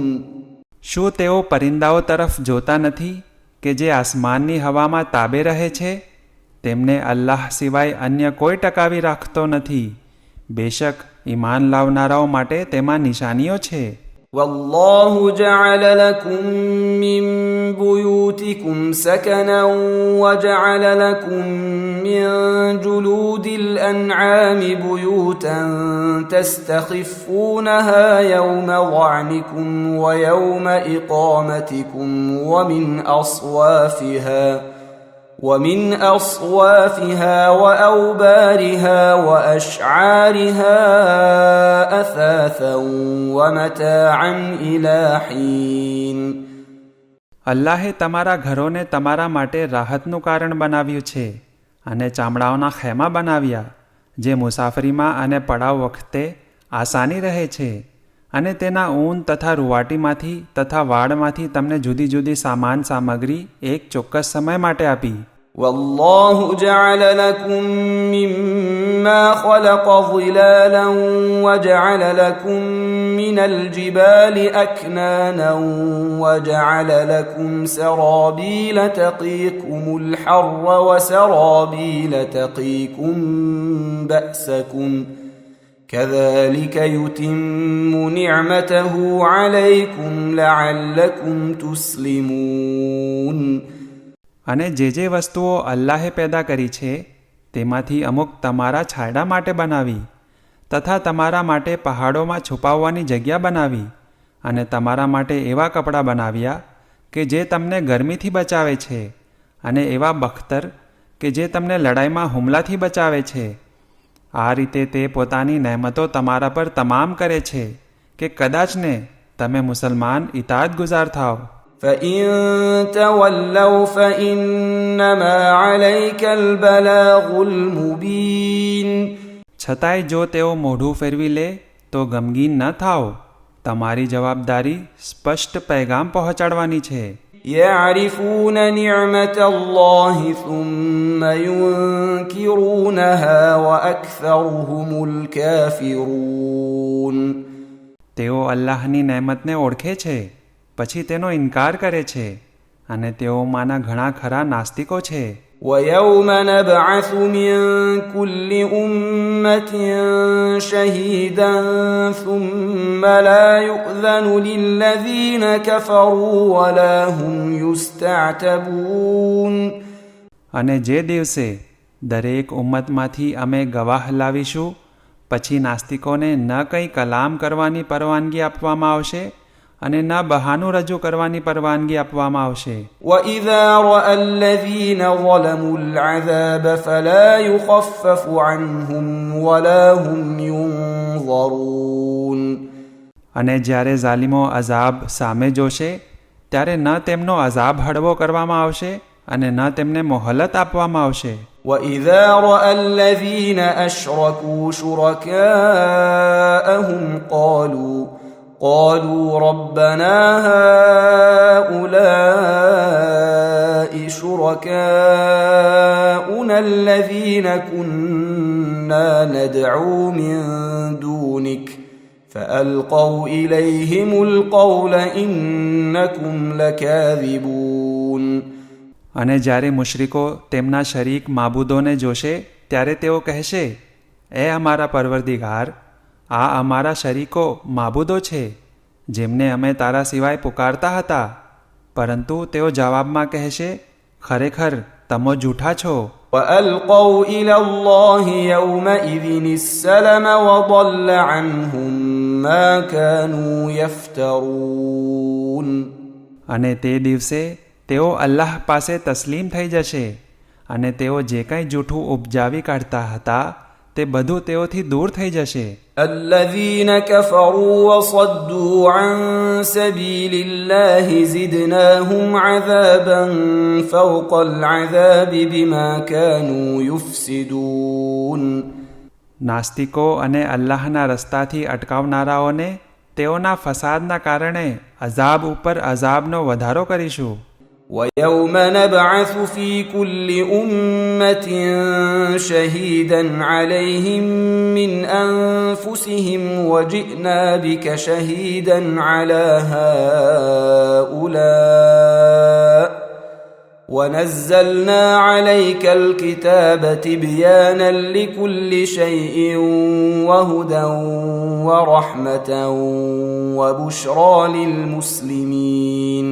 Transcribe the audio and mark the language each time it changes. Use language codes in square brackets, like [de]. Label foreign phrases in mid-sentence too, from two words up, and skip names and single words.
[gu] શું તેઓ પરિંદાઓ તરફ જોતા નથી કે જે આસમાનની હવામાં તાબે રહે છે? તેમને અલ્લાહ સિવાય અન્ય કોઈ ટકાવી રાખતો નથી. બેશક ઈમાન લાવનારાઓ માટે તેમાં નિશાનીઓ છે. [ar] والله جعل لكم من بيوتكم سكنا وجعل لكم من جلود الأنعام بيوتا تستخفونها يوم ظعنكم ويوم إقامتكم ومن أصوافها وأوبارها وأشعارها أثاثا ومتاعا إلى حين. [gu] અલ્લાહે તમારા ઘરોને તમારા માટે રાહતનું કારણ બનાવ્યું છે અને ચામડાઓના ખેમા બનાવ્યા જે મુસાફરીમાં અને પડાવ વખતે આસાની રહે છે અને તેના ઊન તથા રૂવાટીમાંથી તથા વાળમાંથી તમને જુદી જુદી સામાન સામગ્રી એક ચોક્કસ સમય માટે આપી. [ar] والله جعل لكم مما خلق ظلالا وجعل لكم من الجبال أكنانا وجعل لكم سرابيل تقيكم الحر وسرابيل تقيكم بأسكم كذلك يتم نعمته عليكم لعلكم تسلمون. [gu] અને જે વસ્તુઓ અલ્લાહે પેદા કરી છે તેમાંથી અમુક તમારા છાંયડા માટે બનાવી તથા તમારા માટે પહાડોમાં છુપાવવાની જગ્યા બનાવી અને તમારા માટે એવા કપડાં બનાવ્યા કે જે તમને ગરમીથી બચાવે છે અને એવા બખ્તર કે જે તમને લડાઈમાં હુમલાથી બચાવે છે. આ રીતે તે પોતાની નહેમતો તમારા પર તમામ કરે છે કે કદાચને તમે મુસલમાન ઇતાઅતગુજાર થાવ. [ar] فإن تولوا فإنما عليك البلاغ المبين. [gu] છતાંય જો તેઓ મોઢું ફેરવી લે તો ગમગીન ન થાઓ, તમારી જવાબદારી સ્પષ્ટ પૈગામ પહોંચાડવાની છે. [ar] يعرفون نعمة الله ثم ينكرونها وأكثرهم الكافرون. [gu] તેઓ અલ્લાહની નેમતને ઓળખે છે પછી તેનો ઇનકાર કરે છે અને તેઓમાંના ઘણા ખરા નાસ્તિકો છે. [ar] ويوم نبعث من كل أمة شهيدا ثم لا يؤذن للذين كفروا ولا هم يستعتبون. [gu] અને જે દિવસે દરેક ઉમ્મતમાંથી અમે ગવાહ લાવીશું પછી નાસ્તિકોને ન કંઈ કલામ કરવાની પરવાનગી આપવામાં આવશે અને ન બહાનું રજૂ કરવાની પરવાનગી આપવામાં આવશે. [ar] وَإِذَا رَأَى الَّذِينَ ظَلَمُوا الْعَذَابَ فَلَا يُخَفَّفُ عَنْهُمْ وَلَا هُمْ يُنظَرُونَ. [gu] અને જ્યારે ઝાલિમો અઝાબ સામે જોશે ત્યારે ન તેમનો અઝાબ હળવો કરવામાં આવશે અને ન તેમને મોહલત આપવામાં આવશે. [ar] وَإِذَا رَأَى الَّذِينَ أَشْرَكُوا شُرَكَاءَهُمْ قالوا ربنا هؤلاء شركاؤنا الذين كنا ندعو من دونك فألقوا إليهم القول إنكم لكاذبون. [gu] અને જ્યારે મુશ્રિકો તેમના શરીક માબૂદોને જોશે ત્યારે તેઓ કહેશે, એ અમારા પરવરદિગાર, આ અમારા શરીકો માબૂદો છે જેમને અમે તારા સિવાય પુકારતા હતા, પરંતુ તેઓ જવાબમાં કહેશે, ખરેખર તમો જૂઠા છો. [ar] وَأَلْقَوْا إِلَى اللَّهِ يَوْمَئِذٍ السَّلَمَ وَضَلَّ عَنْهُمْ مَا كَانُوا يَفْتَرُونَ. [gu] અને તે દિવસે તેઓ અલ્લાહ પાસે તસ્લીમ થઈ જશે અને તેઓ જે કંઈ જૂઠું ઉપજાવી કાઢતા હતા તે બધું તેઓથી દૂર થઈ જશે. [ar] الذين كفروا وصدوا عن سبيل الله زدناهم عذابا فوق العذاب بما كانوا يفسدون. [gu] નાસ્તિકો અને અલ્લાહના રસ્તાથી અટકાવનારાઓને તેઓના ફસાદના કારણે અઝાબ ઉપર અઝાબનો વધારો કરીશું. [ar] وَيَوْمَ نَبْعَثُ فِي كُلِّ أُمَّةٍ شَهِيدًا عَلَيْهِمْ مِنْ أَنفُسِهِمْ وَجِئْنَا بِكَ شَهِيدًا عَلَى هَؤُلَاءِ ونزلنا عليك الكتاب تبيانا لكل شيء وهدى ورحمة وبشرى للمسلمين.